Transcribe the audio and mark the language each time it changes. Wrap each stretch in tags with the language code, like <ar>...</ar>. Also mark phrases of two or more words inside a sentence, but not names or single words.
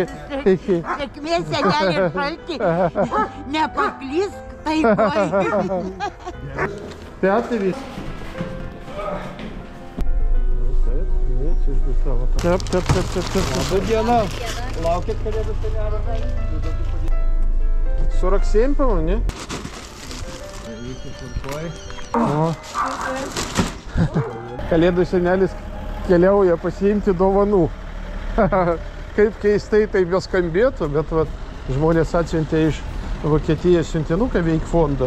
<lt>Sėkmės senelė šalti. Nepaklysk taikoj.</lt> <ru>Пятый. Tep.</ru> <lt>Laba diena. Laukit kalėdų senelio. 47,</lt> <ru>по-моему, не? O.</ru> <lt>Kalėdų senelis keliauja pasiimti dovanų. Kaip keistai tai beskambėtų, bet vat, žmonės atsiuntė iš Vokietijos siuntinuką veik fondo.</lt>